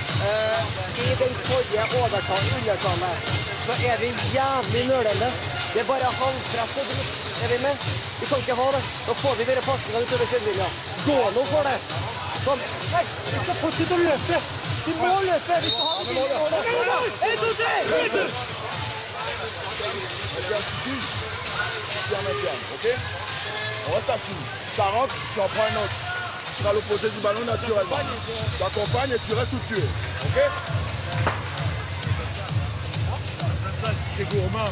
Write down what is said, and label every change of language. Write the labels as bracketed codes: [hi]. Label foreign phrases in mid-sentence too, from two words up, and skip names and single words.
[no] I den forrige undertalen så er vi jævlig nølende. Det er bare halvpress og dritt. Er vi med? Vi kan ikke ha det. Da får vi bare pasninger utover sidelinja. Gå nå for det. Sånn. Nei, vi skal fortsette å løpe. Vi må løpe. Vi skal ha det. En, to, tre. Ok? [fr] On reste assis. Ça rentre, tu en prends un autre. Tu seras à l'opposé du ballon naturellement. Tu accompagnes et tu restes où tu es. Ok? C'est gourmand.